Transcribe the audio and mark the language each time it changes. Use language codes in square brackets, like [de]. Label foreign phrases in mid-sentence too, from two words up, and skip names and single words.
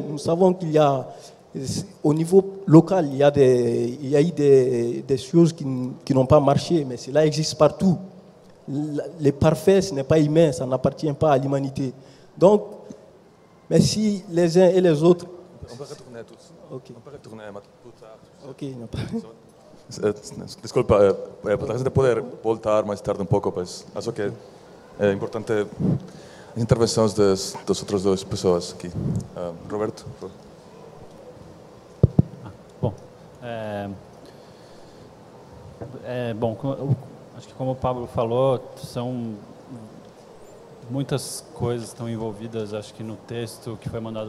[fr] Nous savons qu'il y a, au niveau local, il y a eu des choses qui n'ont pas marché, mais cela existe partout. Les parfaits, ce n'est pas humain, ça n'appartient pas à l'humanité. Donc, mais si les uns et les autres... On peut retourner tous. Okay. On peut retourner plus tard. Ok, non pas. [pt] Desculpa, para a gente poder voltar mais tarde um pouco, mas acho que é importante as intervenções das outras duas pessoas aqui. Roberto? Bom, acho que como o Pablo falou, são muitas coisas estão envolvidas, acho que no texto que foi mandado.